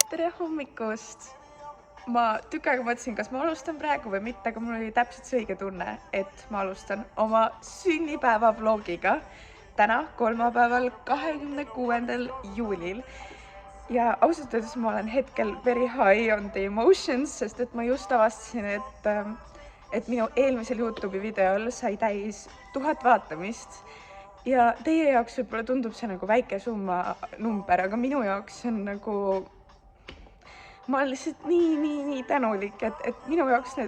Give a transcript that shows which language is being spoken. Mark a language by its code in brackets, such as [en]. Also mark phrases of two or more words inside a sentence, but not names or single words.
[et] tere hommikust! Ma tükk aega mõtlesin, kas ma alustan praegu või mitte, aga mul oli täpselt see õige tunne, et ma alustan oma sünnipäeva vlogiga täna, kolmapäeval, 26. juulil. Ja ausalt öeldes ma olen hetkel [en] very high on the emotions, [et] sest et ma just avastasin, et minu eelmisel YouTube'i videol sai täis 1000 vaatamist. Ja teie jaoks võib-olla tundub see nagu väike summa number, aga minu jaoks see on nagu... Ma olen lihtsalt nii tänulik, et minu jaoks need...